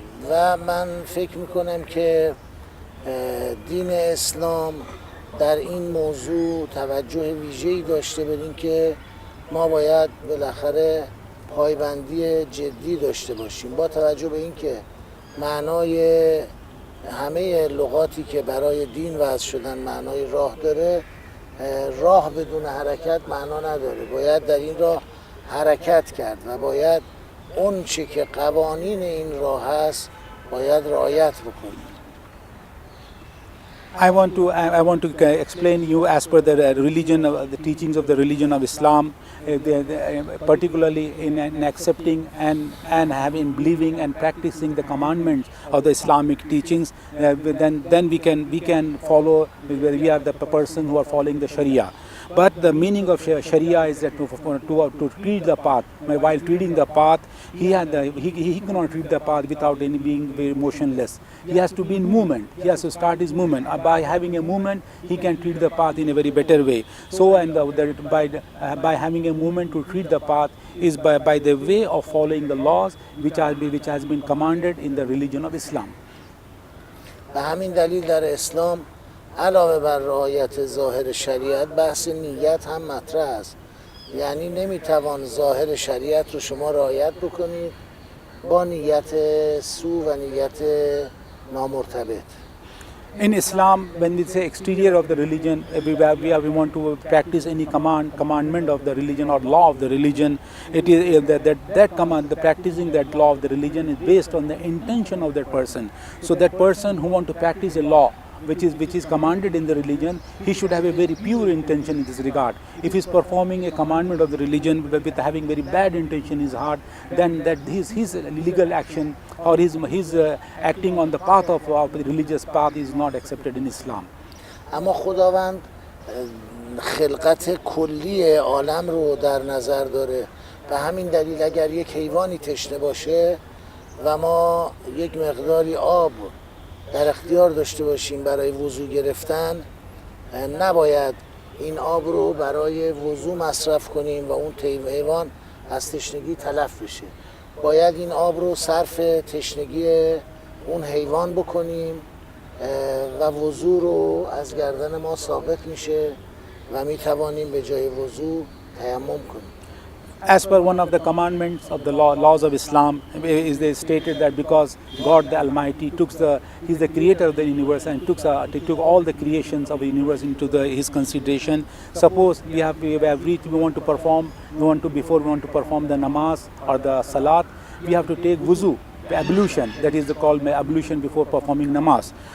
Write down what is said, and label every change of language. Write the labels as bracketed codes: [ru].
[fa] و من فکر میکنم که دین اسلام در این موضوع توجه ویژه‌ای داشته، بدین که ما باید بالاخره پایبندی جدی داشته باشیم با توجه به اینکه معنای همه لغاتی که برای دین وضع شدن معنای راه داره، راه بدون حرکت معنا نداره. باید در این راه حرکت کرد و باید اون چی که قوانین این راه هست باید رعایت بکنیم. [en] I want to explain you as per the religion, the teachings of the religion of Islam, particularly in accepting and having believing and practicing the commandments of the Islamic teachings. Then we can follow. We are the person who are following the Sharia. But the meaning of Sharia is that to treat the path. While treating the path, he cannot treat the path without any being very motionless. He has to be in movement. He has to start his movement. By having a movement, he can treat the path in a very better way. So, and by having a movement to treat the path is by the way of following the laws which has been commanded in the religion of Islam. [fa] به همین دلیل در اسلام علاوه بر رعایت ظاهر شریعت بحث نیت هم مطرح است. یعنی نمیتوان ظاهر شریعت رو شما رعایت بکنید با نیت سو و نیت نامرتبط. [en] In Islam, when we say exterior of the religion, we want to practice any commandment of the religion or law of the religion. It is that command, the practicing that law of the religion is based on the intention of that person. So that person who want to practice a law which is commanded in the religion, he should have a very pure intention in this regard. If he is performing a commandment of the religion with having very bad intention in his heart, then that his legal action or his acting on the path of the religious path is not accepted in Islam. [fa] اما خداوند خلقت کلی عالم رو در نظر داره. به همین دلیل اگر یک حیوانی تشنه باشه و ما یک مقداری آب در اختیار داشته باشیم برای وضو گرفتن، نباید این آب رو برای وضو مصرف کنیم و اون حیوان از تشنگی تلف بشه. باید این آب رو صرف تشنگی اون حیوان بکنیم و وضو رو از گردن ما ثابت میشه و میتوانیم به جای وضو تیمم کنیم. [en] As per one of the commandments of the laws of Islam, is they stated that because God the Almighty He's the creator of the universe and took all the creations of the universe into His consideration. Suppose we want to perform the namaz or the salat, we have to take wuzu, ablution, that is called ablution before performing namaz.